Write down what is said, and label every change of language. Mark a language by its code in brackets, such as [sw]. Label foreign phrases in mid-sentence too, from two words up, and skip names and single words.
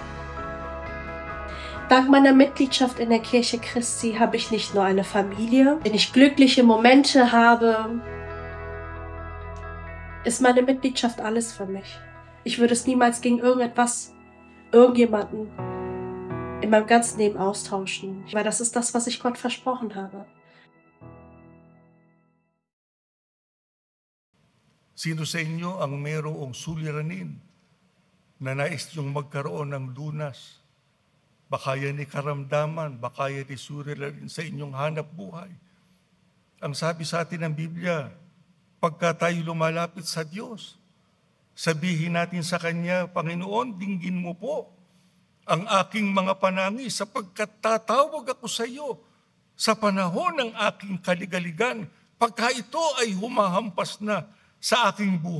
[de] Dank meiner Mitgliedschaft in der Kirche Christi habe ich nicht nur eine Familie, wenn ich glückliche Momente habe, ist meine Mitgliedschaft alles für mich. Ich würde es niemals gegen irgendjemanden in meinem ganzen Leben austauschen, weil das ist das, was ich Gott versprochen habe. [tl] Sino sa inyo ang mayroong suliranin na nais niyong magkaroon ng lunas? Baka yan ay karamdaman, baka yan ay suliranin sa inyong hanap buhay. Ang sabi sa atin ng Biblia, pagka tayo lumalapit sa Diyos, sabihin natin sa Kanya, Panginoon, dinggin mo po ang aking mga panangis sapagkat tatawag ako sa iyo sa panahon ng aking kaligaligan pagka ito ay humahampas na sa aking buhay.